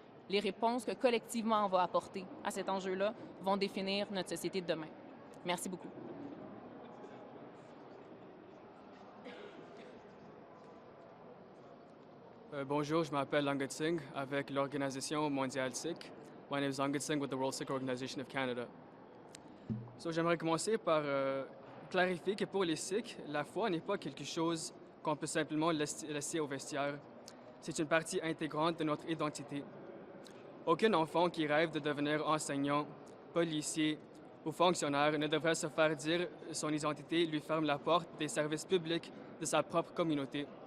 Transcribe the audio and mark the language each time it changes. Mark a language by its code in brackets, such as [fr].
[fr] Les réponses que collectivement on va apporter à cet enjeu-là vont définir notre société de demain. Merci beaucoup. Bonjour, je m'appelle Angad Singh avec l'organisation mondiale Sikh. [en] My name is Angad Singh with the World Sikh Organization of Canada. [fr] J'aimerais commencer par clarifier que pour les Sikhs, la foi n'est pas quelque chose qu'on peut simplement laisser au vestiaire. C'est une partie intégrante de notre identité. Aucun enfant qui rêve de devenir enseignant, policier ou fonctionnaire ne devrait se faire dire son identité lui ferme la porte des services publics de sa propre communauté.